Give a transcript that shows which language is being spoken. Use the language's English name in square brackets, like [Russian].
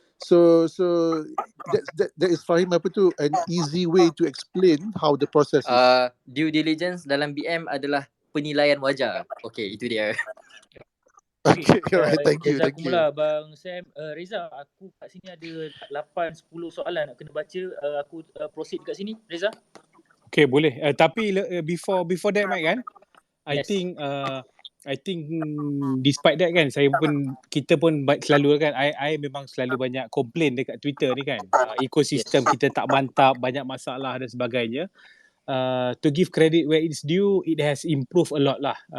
[English] So that is Fahim an easy way to explain how the process is. [Malay] Due diligence dalam BM adalah penilaian wajar. Okay, itu dia. [English] Okay, alright, thank you. [Malay] Mula Bang Sam. Reza, aku kat sini ada 8-10 soalan nak kena baca. Aku proceed kat sini, Reza. Okay, boleh. Tapi [English] before that, [Malay] Mike, kan, [English] Yes. I think despite that [Malay] kan, kita pun selalu kan, I memang selalu banyak komplain dekat Twitter ni kan. Ekosistem kita tak mantap, banyak masalah dan sebagainya. [English] To give credit where it's due, it has improved a lot lah.